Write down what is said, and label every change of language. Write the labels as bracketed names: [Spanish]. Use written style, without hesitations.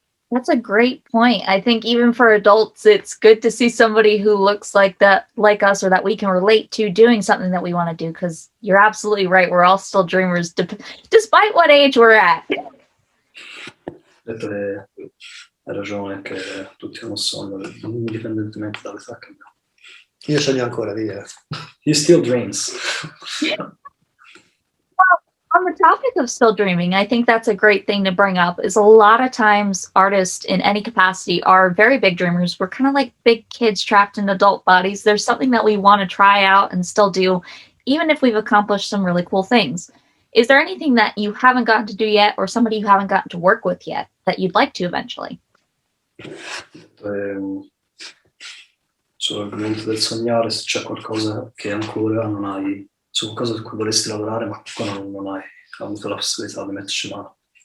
[English] That's a great point. I think even for adults, it's good to see somebody who looks like that, like us, or that we can relate to doing something that we want to do. Because you're absolutely right. We're all still dreamers, despite what age we're at. [Italian] Hai ragione che tutti hanno un sogno, indipendentemente dall'età che abbiamo. Io sogno ancora, dire. [English] He still dreams. On the topic of still dreaming, I think that's a great thing to bring up is a lot of times artists in any capacity are very big dreamers. We're kind of like big kids trapped in adult bodies. There's something that we want to try out and still do, even if we've accomplished some really cool things. Is there anything that you haven't gotten to do yet or somebody you haven't gotten to work with yet that you'd like to eventually? [Italian] Sull'argomento del sognare, se c'è qualcosa che ancora non hai, su qualcosa su cui vorresti lavorare, ma ancora non hai avuto la possibilità di metterci mano.